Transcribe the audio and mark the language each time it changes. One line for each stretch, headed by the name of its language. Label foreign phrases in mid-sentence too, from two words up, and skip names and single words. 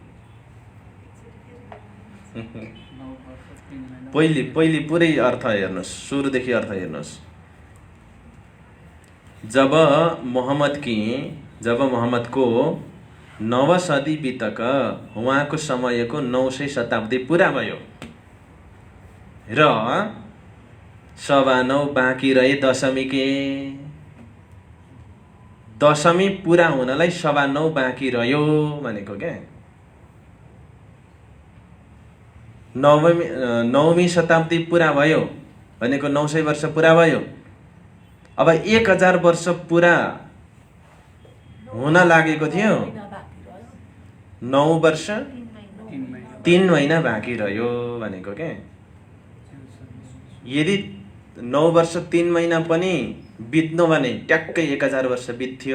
Nepali: पहिले पुरै अर्थ हेर्नुहोस्, सुरुदेखि अर्थ हेर्नुहोस्। जब मोहम्मदको 9 सदी बितक उहाँको समयको 900 शताब्दी पुरा भयो र 9.25 बाँकी रहे 10वीं के। 10वीं पुरा हुनलाई 9.25 बाँकी रह्यो भनेको क्या। 9वीं शताब्दी पुरा भयो भनेको 900 वर्ष पुरा भयो। अब 1000 वर्ष पुरा हुन लागेको थियो। 9 वर्ष 3 महिना बाँकी रह्यो भनेको क्या। यदि 9 वर्ष 3 महिना पनि बित्नु भने ट्याक्कै 1000 वर्ष बित्थ्यो।